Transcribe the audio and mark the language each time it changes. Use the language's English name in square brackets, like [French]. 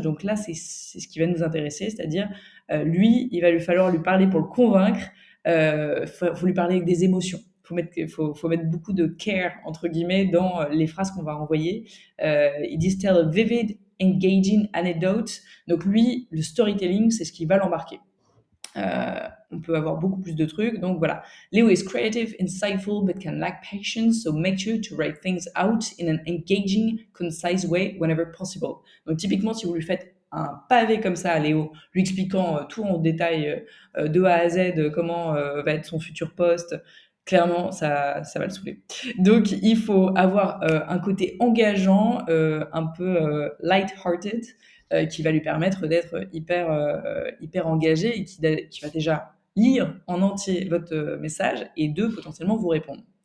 [French] Donc là, c'est ce qui va nous intéresser, c'est-à-dire, lui, il va lui falloir lui parler pour le convaincre, faut lui parler avec des émotions. Faut mettre beaucoup de care, entre guillemets, dans les phrases qu'on va envoyer. Ils disent [English] tell a vivid, engaging anecdote. [French] Donc lui, le storytelling, c'est ce qui va l'embarquer. On peut avoir beaucoup plus de trucs. Donc voilà. [English] Leo is creative, insightful, but can lack patience, so make sure to write things out in an engaging, concise way whenever possible. [French] Donc typiquement, si vous lui faites un pavé comme ça à Léo, lui expliquant tout en détail de A à Z comment va être son futur poste, clairement, ça va le saouler. Donc il faut avoir un côté engageant, un peu light-hearted, qui va lui permettre d'être hyper engagé et qui va déjà lire en entier votre message et deux, potentiellement vous répondre.